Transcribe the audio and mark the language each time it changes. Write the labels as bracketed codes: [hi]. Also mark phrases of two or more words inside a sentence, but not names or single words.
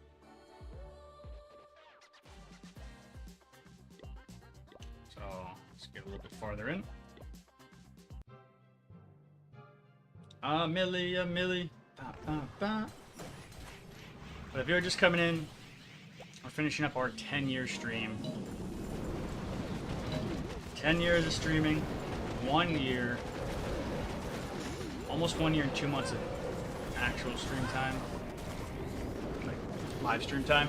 [en] So let's get a little bit farther in. Millie. Ba, ba, ba. But if you're just coming in, we're finishing up our 10-year stream. 10 years of streaming, 1 year, almost 1 year and 2 months of actual stream time, like live stream time.